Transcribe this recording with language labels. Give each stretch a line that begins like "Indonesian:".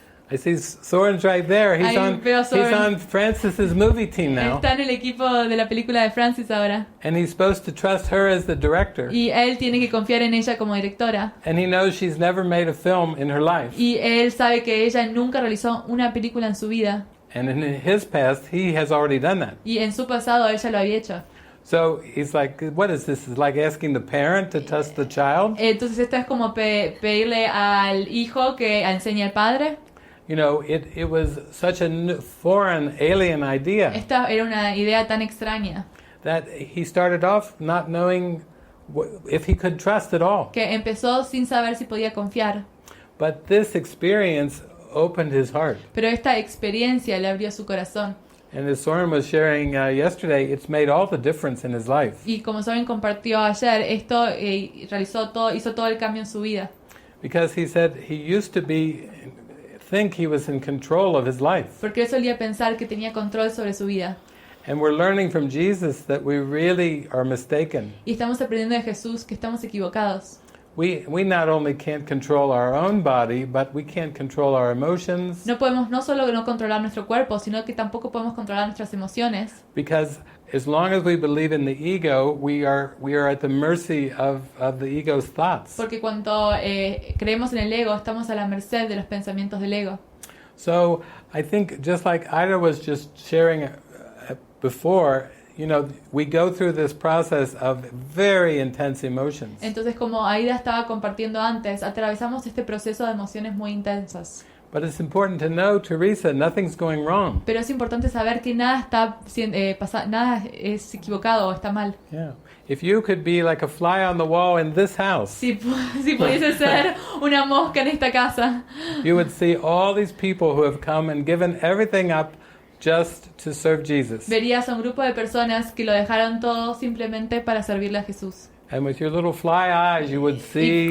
English: I see Soren's right there. He's
Spanish: veo Soren.
English: on Frances's movie team now.
Spanish: Está en el equipo de la película de Frances ahora.
English: And he's supposed to trust her as the director.
Spanish: Y él tiene que confiar en ella como directora.
English: And he knows she's never made a film in her life.
Spanish: Y él sabe que ella nunca realizó una película en su vida.
English: And in his past, he has already done that.
Spanish: Y en su pasado ella lo había hecho.
English: So he's like, what is this? It's like asking the parent to trust the child?
Spanish: Entonces esto es como pedirle al hijo que enseñe al padre.
English: You know, it was such a foreign, alien idea
Spanish: Esta era una idea tan extraña
English: that he started off not knowing if he could trust at all.
Spanish: que empezó sin saber si podía confiar.
English: But this experience opened his heart.
Spanish: Pero esta experiencia le abrió su corazón.
English: And as Soren was sharing yesterday, it's made all the difference in his life.
Spanish: Y como Soren compartió ayer, esto hizo todo el cambio en su vida.
English: Because he said he used to think he was in control of his life.
Spanish: Porque él solía pensar que tenía control sobre su vida.
English: And we're learning from Jesus that we really are mistaken.
Spanish: Y estamos aprendiendo de Jesús que estamos equivocados.
English: We not only can't control our own body, but we can't control our emotions.
Spanish: No podemos no solo no controlar nuestro cuerpo, sino que tampoco podemos controlar nuestras emociones.
English: Because as long as we believe in the ego, we are at the mercy of the ego's thoughts.
Spanish: Porque cuando creemos en el ego, estamos a la merced de los pensamientos del ego.
English: So I think just like Ida was just sharing before, you know, we go through this process of very intense emotions.
Spanish: Entonces, como Aida estaba compartiendo antes, atravesamos este proceso de emociones muy intensas.
English: But it's important to know, Teresa, nothing's going wrong.
Spanish: Pero es importante saber que nada está nada es equivocado o está mal.
English: Yeah. If you could be like a fly on the wall in this house,
Spanish: Si pudiese ser una mosca en esta casa,
English: you would see all these people who have come and given everything up just to serve Jesus.
Spanish: verías a un grupo de personas que lo dejaron todo simplemente para servirle a Jesús.
English: And with your little fly eyes, you would see